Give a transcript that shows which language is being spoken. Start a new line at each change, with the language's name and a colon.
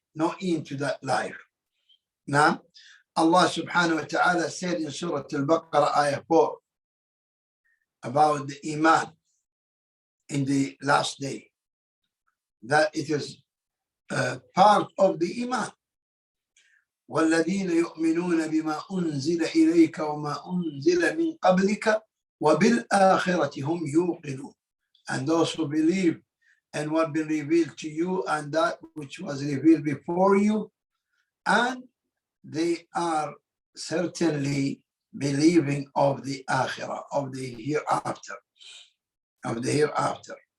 English: No end to that life. Now, Allah subhanahu wa ta'ala said in Surah Al-Baqarah, ayah 4, about the Iman in the last day, that it is part of the Iman.
Arabic: والذين يؤمنون بما أنزل إليك وما أنزل من قبلك وبالآخرة هم يوقنون.
English: And those who believe in what been revealed to you and that which was revealed before you, and they are certainly believing of the akhirah, of the hereafter, of the hereafter.